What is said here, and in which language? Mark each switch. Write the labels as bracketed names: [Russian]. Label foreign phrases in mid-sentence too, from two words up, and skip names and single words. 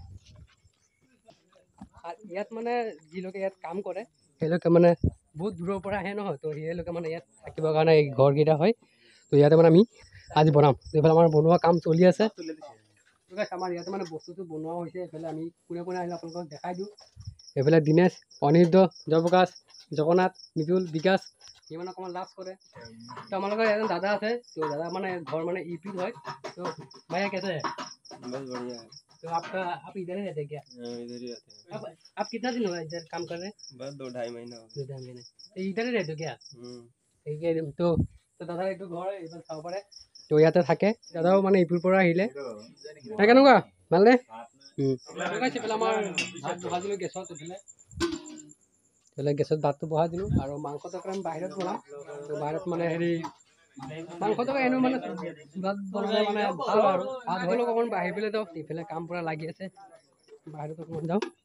[Assamese] ইয়াত মানে যিলোকে ইয়াত কাম কৰে সেইলোকে মানে বহুত দূৰৰ পৰা আহে নহয় তো সেইলোকে মানে ইয়াত থাকিবৰ কাৰণে এই ঘৰকেইটা হয় তো ইয়াতে মানে আমি আজি বনাম এইফালে আমাৰ বনোৱা কাম চলি আছে আমাৰ ইয়াতে মানে বস্তুটো বনোৱা হৈছে এইফালে আমি কোনে কোনে আহিলে আপোনালোকক দেখাই দিওঁ এইফালে দীনেশ অনিৰুদ্ধ জয়প্ৰকাশ জগন্নাথ মৃদুল বিকাশ সি মানে অকণমান লাজ কৰে তো আমালোকৰ এজন দাদা আছে তো দাদা মানে ঘৰ মানে ইউপিত হয় তো [Hindi] भइया कैसे है बस बढ़िया है तो आप इधर ही रहते हैं क्या इधर ही रहते हैं आप कितना दिन हुआ इधर काम कर रहे हैं बस 2-2.5 महीना हो गया 2-2.5 महीने तो इधर ही रहते हो क्या ठीक है तो [Assamese] দাদা এইটো ঘৰ এইফালে চাব পাৰে তো ইয়াতে থাকে দাদাও মানে ইপুৰ পৰা আহিলে কেনেকুৱা ভালনে এইফালে আমাৰ ভাত বহাই দিলোঁ গেছত এইফালে গেছত ভাতটো বহাই দিলোঁ আৰু মাংস তৰকাৰি আমি বাহিৰত বনাম তো বাহিৰত মানে হেৰি মাংস তৰকাৰি এনেও মানে চুলাত বনালে মানে ভাল আৰু ভাত হ'লেও অকণমান বাঢ়ি পেলাই যাওঁ ইফালে কাম পূৰা লাগি আছে বাহিৰত অকণমান যাওঁ